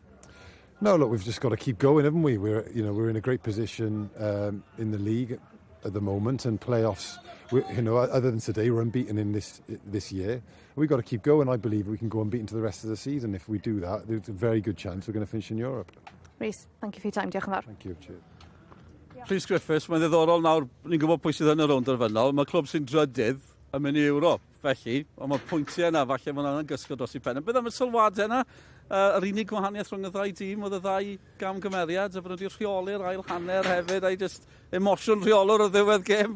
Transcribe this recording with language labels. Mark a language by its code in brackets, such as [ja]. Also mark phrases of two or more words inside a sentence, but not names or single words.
[en] No, look, we've just got to keep going, haven't we? We're in a great position in the league at the moment, and playoffs. Other than today, we're unbeaten in this year. We've got to keep going. I believe we can go unbeaten to the rest of the season. If we do that, there's a very good chance we're going to finish in Europe. Rhys, thank you for your time. [cy] Diolch yn fawr. [en] Thank you. Cheers. [cy] Rhys Griffiths, mae'n ddiddorol nawr, ni'n gwybod pwy sydd yn y rownd derfynol. Mae clwb sy'n drydydd yn mynd i Ewrop. Felly, ond mae'r pwyntiau yna, falle mae yna'n gysgo dros i pen. Beth am y sylwadau yna? Yr unig gwahaniaeth rhwng y 2 dîm oedd y 2 gamgymeriad, a bod wedi rheoli'r ail hanner hefyd, a'i just emosiwn rheolwr o ddiwedd gêm.